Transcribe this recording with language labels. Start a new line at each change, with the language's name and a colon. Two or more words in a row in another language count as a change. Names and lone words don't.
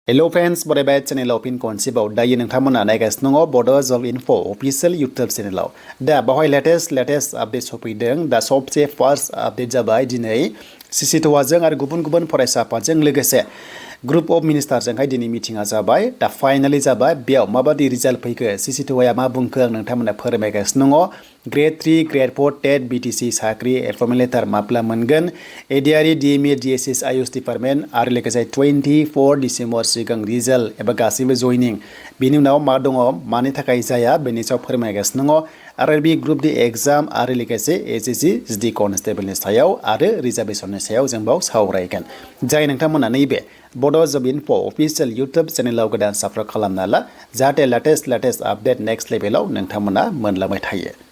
English: Hello friends,
Bodo: Bodo channel pin konsibau dayi nongthamona naigasiनो दङ
English: Bodo Job Info official YouTube channel
Bodo: दा बावहाय
English: latest update
Bodo: सफैदों दा सबसे
English: first update
Bodo: जाबाय दिनै CCTOA जों आरो गुबुन फरायसा आफादजों लोगोसे
English: group of minister
Bodo: जोंहाय दिनै मिटिंआ जाबाय दा फाइनाली जाबाय बेयाव माबादि रिजाल्ट फैखो CCTOA मा बुंखो आं नोंथांमोननो फोरमायगासिनो दङ ग्रेड 3 ग्रेड 4 टेट BTC साख्रि
English: appointment letter
Bodo: माब्ला मोनगोन एडिआरइ DME DSS
English: AYUSH department
Bodo: आरो लोगोसे 24 डिसेम्बर सिगां रिजाल्ट एबा गासैबो जयनिं बिनि उनाव मा दङ मानि थाखाय जाया बेनि सायाव फोरमायगासिनो दङ
English: RRB group D exam
Bodo: आरो लोगोसे SSC SD कनस्टेबलनि सायाव आरो रिजार्भेशननि सायाव जों बाव सावरायगोन जाय नोंथांमोना नैबे Bodo Job Info official YouTube चेनेलाव गोदान साबस्क्राइब खालामना ला जाहाथे
English: latest update next
Bodo: लेभेलाव नोंथांमोना मोनलांबाय थायो